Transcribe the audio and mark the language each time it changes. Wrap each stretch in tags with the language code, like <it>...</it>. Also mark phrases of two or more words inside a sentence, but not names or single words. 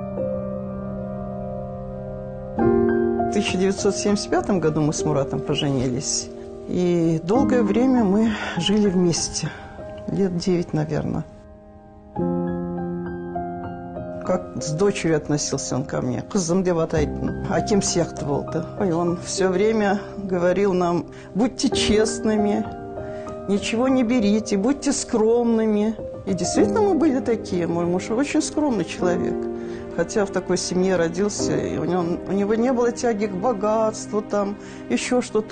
<ru>В 1975 году мы с Муратом поженились. И долгое время мы жили вместе. Лет 9, наверное. Как с дочерью относился он ко мне.</ru> <kk>Кызым деп атайтын. Аким сияқты болды.</kk> <ru>И он все время говорил нам: будьте честными, ничего не берите, будьте скромными. И действительно мы были такие. Мой муж очень скромный человек. Хотя в такой семье родился, и у него не было тяги к богатству, там, еще что-то.</ru>